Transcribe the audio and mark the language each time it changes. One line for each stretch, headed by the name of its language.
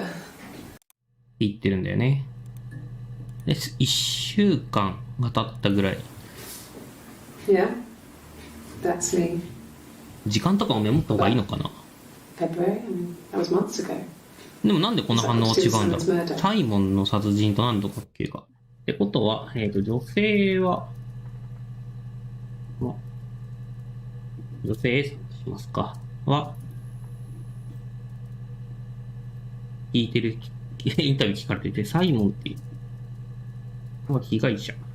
Japanese: って言ってるんだよね。で、1週間が経ったぐらい。
English: Yeah, that's me.
Japanese: 時間とかもメモった方がいいのかな。
English: February, and that was months ago.
Japanese: でもなんでこの反応は違うんだろう。サイモンの殺人と何と関係が。ってことは、女性は、女性しますかは、聞いてる、インタビュー聞かれてて、サイモンっていう、被害者。